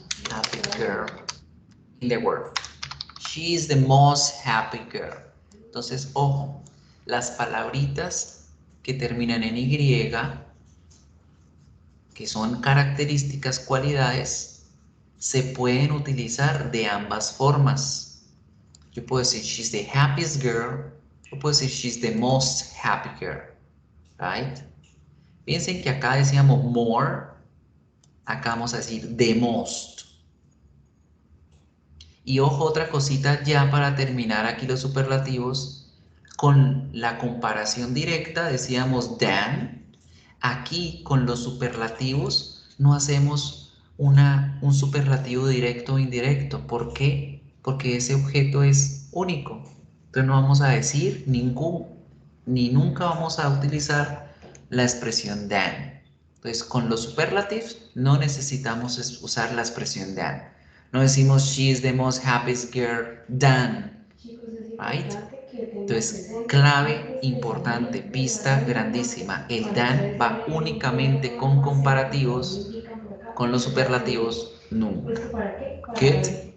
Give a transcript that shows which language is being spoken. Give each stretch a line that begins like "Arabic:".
English: Happy girl in the world. She is the most happy girl.
Spanish: Entonces, ojo, las palabritas que terminan en Y, que son características, cualidades, se pueden utilizar de ambas formas. Yo puedo decir,
English: she's the happiest girl,
Spanish: o puedo decir,
English: she's the most happy girl, right?
Spanish: Piensen que acá decíamos more, acá vamos a decir the most. Y ojo, otra cosita ya para terminar aquí los superlativos, con la comparación directa decíamos than. Aquí con los superlativos no hacemos un superlativo directo o indirecto. ¿Por qué? Porque ese objeto es único. Entonces no vamos a decir ningún, ni nunca vamos a utilizar la expresión than. Entonces con los superlativos no necesitamos usar la expresión than. No decimos
English: she is the most happiest girl than, right?
Spanish: Entonces, clave importante, pista grandísima. El than va únicamente con comparativos, con los superlativos nunca. Good.